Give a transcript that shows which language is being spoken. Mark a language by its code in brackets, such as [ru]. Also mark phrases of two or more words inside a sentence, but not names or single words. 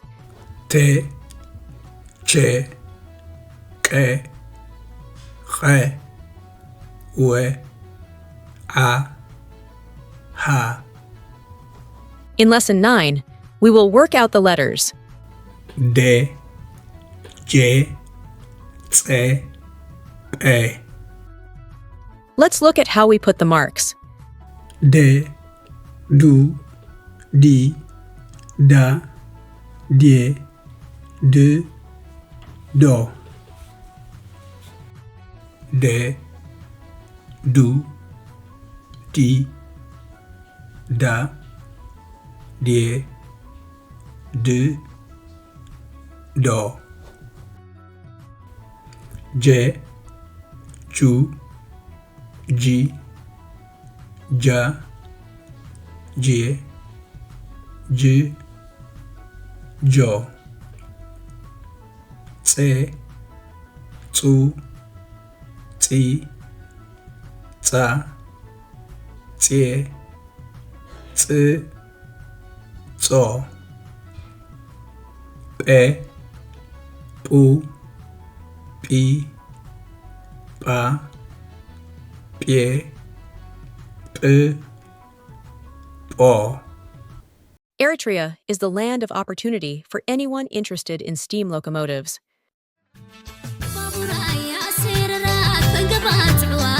[en] T, Ch, K, X, W, A, H. In Lesson 9, we will work out the letters. D, J, C, P. Let's look at how we put the marks. D, Du, Di, Da, Die, De, Do. D, Du, Di, Da, Die, De, Do. J, Ju, Ji, Ja, J, J, Jo. C, Cu, Ci, Ca, Cie, C, Co. P, Pu, Pi, Pa, Pie, P, Po. Eritrea is the land of opportunity for anyone interested in steam locomotives.